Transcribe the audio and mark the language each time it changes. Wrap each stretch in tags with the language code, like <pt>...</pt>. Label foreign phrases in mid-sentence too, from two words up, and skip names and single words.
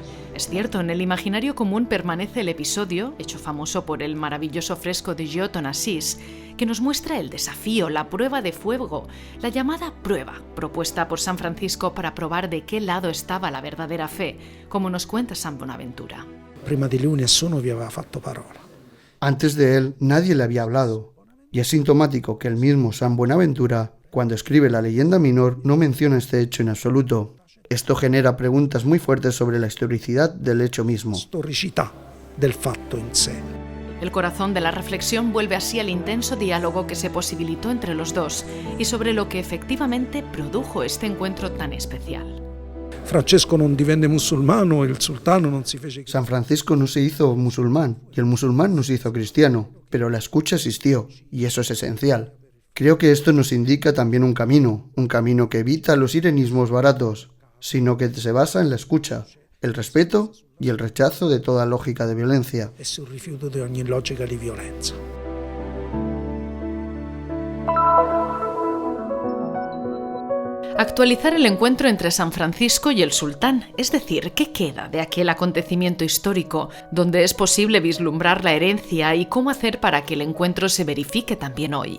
<es>Es cierto, en el imaginario común permanece el episodio, hecho famoso por el maravilloso fresco de Giotto en Asís, que nos muestra el desafío, la prueba de fuego, la llamada prueba, propuesta por San Francisco para probar de qué lado estaba la verdadera fe, como nos cuenta San Bonaventura.</es> <it>Prima di lui nessuno vi aveva fatto parola.</it> <es>Antes de él nadie le había hablado, y es sintomático que el mismo San Buenaventura, cuando escribe la leyenda minor, no menciona este hecho en absoluto. Esto genera preguntas muy fuertes sobre la historicidad del hecho mismo.</es> <it>Storicità del fatto in sé.</it> <es>El corazón de la reflexión vuelve así al intenso diálogo que se posibilitó entre los dos y sobre lo que efectivamente produjo este encuentro tan especial.</es> <it>Francesco non divenne musulmano, il sultano non si fece...</it> <es>San Francisco no se hizo musulmán y el musulmán no se hizo cristiano, pero la escucha existió, y eso es esencial. Creo que esto nos indica también un camino que evita los irenismos baratos, sino que se basa en la escucha, el respeto y el rechazo de toda lógica de violencia.</es> <it>E sul rifiuto di ogni logica di violenza.</it> <es>Actualizar el encuentro entre San Francisco y el sultán, es decir, ¿qué queda de aquel acontecimiento histórico, donde es posible vislumbrar la herencia y cómo hacer para que el encuentro se verifique también hoy?</es>